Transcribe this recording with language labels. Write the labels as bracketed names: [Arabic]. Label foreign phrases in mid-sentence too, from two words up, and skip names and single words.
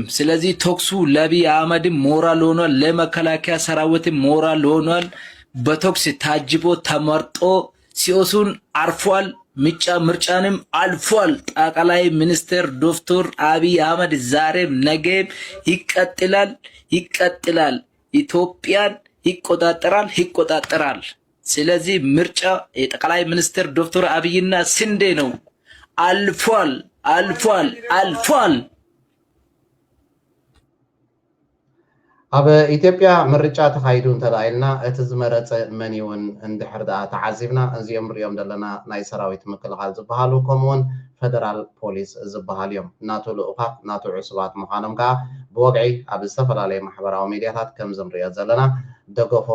[Amharic] ስለዚህ ተኩሱ ለአብይ አህመድ ሞራል ሆኗል፣ ለመከላከያ ሰራዊት ሞራል ሆኗል። በተኩስ ታጅቦ ተመርጦ ሲኦሱን አርፏል። ምርጫንም አልፏል። ጠቅላይ ሚኒስትር ዶክተር አብይ አህመድ ዛሬም ነገም ይቀጥላል። ኢትዮጵያን ይቆጣጠራል። ስለዚህ ምርጫ የጠቅላይ ሚኒስትር ዶክተር አብይና ስንዴ ነው። አልፏል። [Tigrinya] ኣብ ኢትዮጵያ ምርጫ ተኻይዱ እንተዳኢልና እቲ ዝመረፀ መን እውን እንድሕር ዳኣ ተዓዚብና እዚኦም ንሪኦም ዘለና ናይ ሰራዊት ምክልኻል ዝበሃሉ ከምኡውን ፌደራል ፖሊስ ዝበሃል እዮም። እናቱ ልኡኻት እናቱ ዕሱባት ምዃኖም ከዓ ብወግዒ ኣብ ዝተፈላለየ ማሕበራዊ ሚድያታት ከምዚ ንሪኦ ዘለና ደገፎም